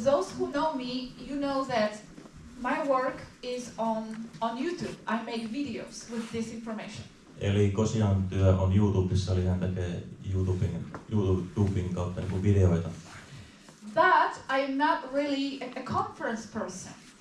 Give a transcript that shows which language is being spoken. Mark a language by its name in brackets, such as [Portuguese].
[English] those who know me, you know that my work is on YouTube. I make videos with this information. [Finnish] Eli Goshan työ on YouTubessa, eli hän tekee YouTubin kautta niin videoita. [English] But I'm not really a conference person.